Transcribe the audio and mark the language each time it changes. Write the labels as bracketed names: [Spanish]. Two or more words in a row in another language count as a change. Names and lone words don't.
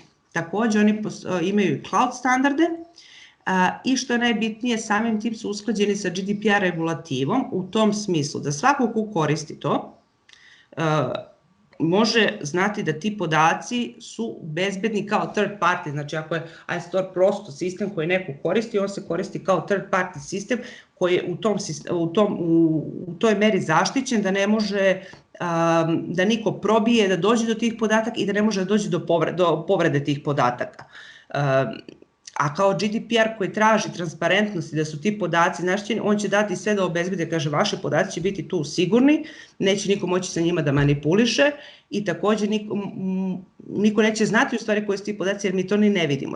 [Serbian] Takođe, oni imaju cloud standarde, i što je najbitnije, samim tim su usklađeni sa GDPR regulativom u tom smislu da svako ko koristi to može znati da ti podaci su bezbedni kao [English] third party, [Serbian] znači ako je iStore prosto sistem koji neko koristi, on se koristi kao [English] third party [Serbian] sistem koji je u toj meri zaštićen da ne može da niko probije, da dođe do tih podataka i da ne može da dođe do povrede tih podataka. A kao GDPR koji traži transparentnost i da su ti podaci zaštićeni, on će dati sve da obezbede, kaže, vaše podaci će biti tu sigurni, neće niko moći sa njima da manipuliše i takođe niko neće znati u stvari koji su ti podaci jer mi to ni ne vidimo.